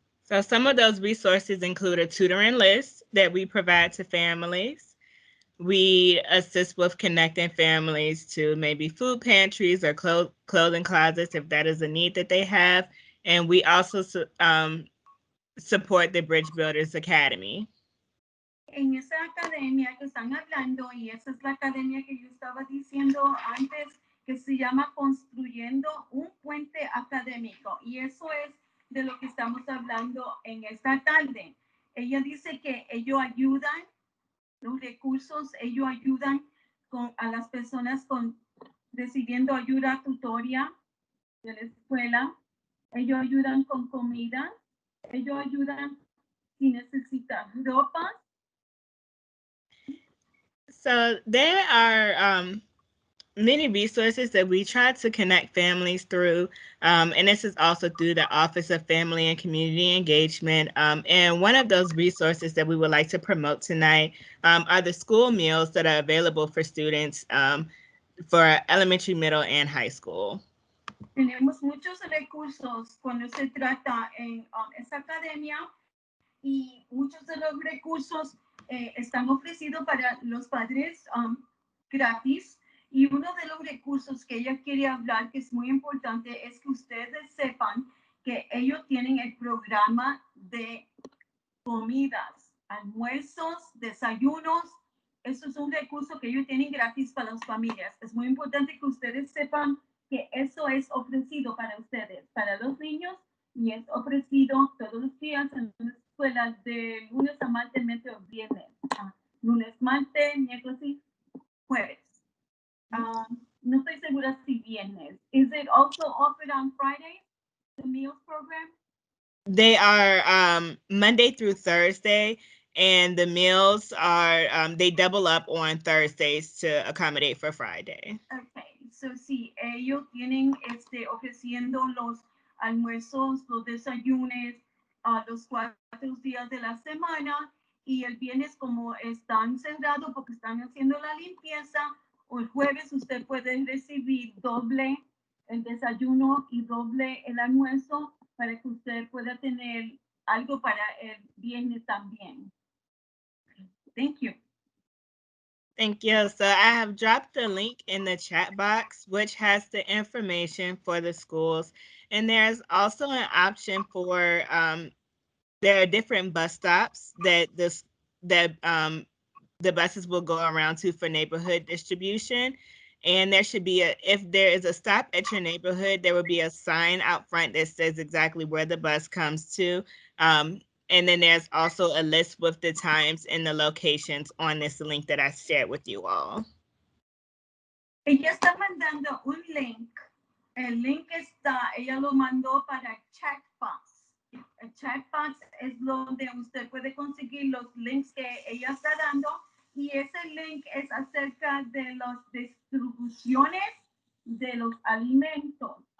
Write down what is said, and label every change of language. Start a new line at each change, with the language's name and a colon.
English: So some of those resources include a tutoring list that we provide to families. We assist with connecting families to maybe food pantries or clothing closets if that is a need that they have. And we also support the Bridge Builders Academy.
Spanish: En esa academia que están hablando, y esa es la academia que yo estaba diciendo antes, que se llama Construyendo un Puente académico. Y eso es de lo que estamos hablando en esta tarde. Ella dice que ellos ayudan, los recursos, ellos ayudan a las personas recibiendo ayuda tutoria de la escuela. Ellos ayudan con comida. Ellos ayudan si necesitan ropa.
English: So there are many resources that we try to connect families through, and this is also through the Office of Family and Community Engagement. And one of those resources that we would like to promote tonight are the school meals that are available for students for elementary, middle, and high school.
Spanish: Tenemos muchos recursos cuando se trata en esta academia, y muchos de los recursos están ofrecidos para los padres gratis. Y uno de los recursos que ella quiere hablar, que es muy importante, es que ustedes sepan que ellos tienen el programa de comidas, almuerzos, desayunos. Eso es un recurso que ellos tienen gratis para las familias. Es muy importante que ustedes sepan que eso es ofrecido para ustedes, para los niños, y es ofrecido todos los días en la escuela de lunes a martes, miércoles o viernes. Lunes, martes, miércoles y jueves. No estoy segura si viernes.
English: Is it also offered on Friday, the meals program? They are Monday through Thursday, and the meals are, they double up on Thursdays to accommodate for Friday. Okay, so
Spanish: sí, ellos tienen ofreciendo los almuerzos, los desayunos, los 4 días de la semana, y el viernes, como están cerrados porque están haciendo la limpieza, o el jueves usted puede recibir doble el desayuno y doble el almuerzo para que usted pueda tener algo para el viernes también.
English: Thank you. Thank you. So I have dropped the link in the chat box, which has the information for the schools. And there's also an option for there are different bus stops that the buses will go around to for neighborhood distribution. And there should be if there is a stop at your neighborhood, there will be a sign out front that says exactly where the bus comes to. And then there's also a list with the times and the locations on this link that I shared with you all.
Spanish: Ella está mandando un link. El link está, ella lo mandó para chat box. El chat box es donde usted puede conseguir los links que ella está dando. Y ese link es acerca de las distribuciones de los alimentos.